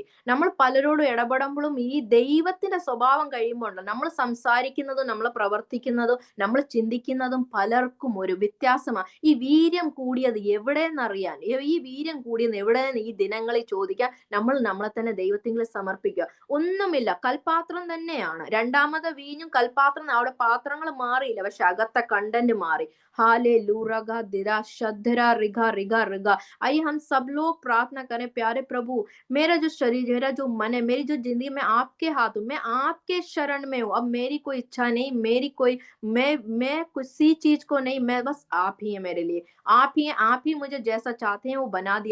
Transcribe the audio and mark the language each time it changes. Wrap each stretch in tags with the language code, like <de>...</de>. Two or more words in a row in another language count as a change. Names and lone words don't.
<ml>നമ്മൾ പലരോടും ഇടപെടുമ്പോഴും ഈ ദൈവത്തിന്റെ സ്വഭാവം കഴിയുമ്പോൾ നമ്മൾ സംസാരിക്കുന്നതും നമ്മൾ പ്രവർത്തിക്കുന്നതും നമ്മൾ ചിന്തിക്കുന്നതും പലർക്കും ഒരു വ്യത്യാസമാണ്. ഈ വീര്യം കൂടിയത് എവിടെയെന്നറിയാൻ, ഈ വീര്യം കൂടിയത് എവിടെയെന്ന് ഈ ദിനങ്ങളിൽ ചോദിക്കാൻ നമ്മൾ നമ്മളെ തന്നെ ദൈവത്തിൽ സമർപ്പിക്കുക. ഒന്നുമില്ല, കൽപാത്രം തന്നെയാണ്. രണ്ടാമത് വീഞ്ഞും കൽപാത്രം, അവിടെ പാത്രങ്ങൾ മാറിയില്ല, പക്ഷെ അകത്തെ കണ്ടന്റ് മാറി. हालेलूया दिरा शद्धरा रिगा रिगा रिगा.</ml> <hi>आइए हम सब लोग प्रार्थना करें, प्यारे प्रभु मेरा जो शरीर, मेरा जो मन है, मेरी जो जिंदगी में आपके हाथों, मैं आपके शरण में हूँ। अब मेरी कोई इच्छा नहीं, मेरी कोई मैं किसी चीज को नहीं, मैं बस आप ही है मेरे लिए, आप ही हैं, आप ही मुझे जैसा चाहते हैं वो बना दिया।</hi>